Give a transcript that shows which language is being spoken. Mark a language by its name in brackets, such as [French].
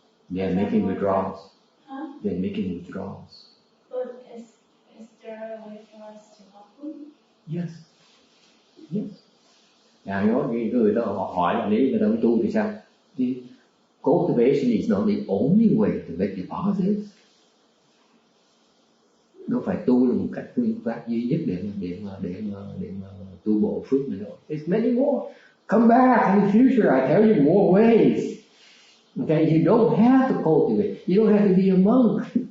[English] They're making withdrawals. Huh? They're making withdrawals. But is there a way for us to help them? Yes. [Vietnamese] Now người ta hỏi là nếu người ta không tu thì sao? [English] The cultivation is not the only way to make deposits. [Vietnamese] đâu phải tu là một cách phương pháp duy nhất để mà tu bộ phước nữa đâu. [English] There's many more. Come back in the future, I tell you more ways. Okay, you don't have to cultivate. You don't have to be a monk.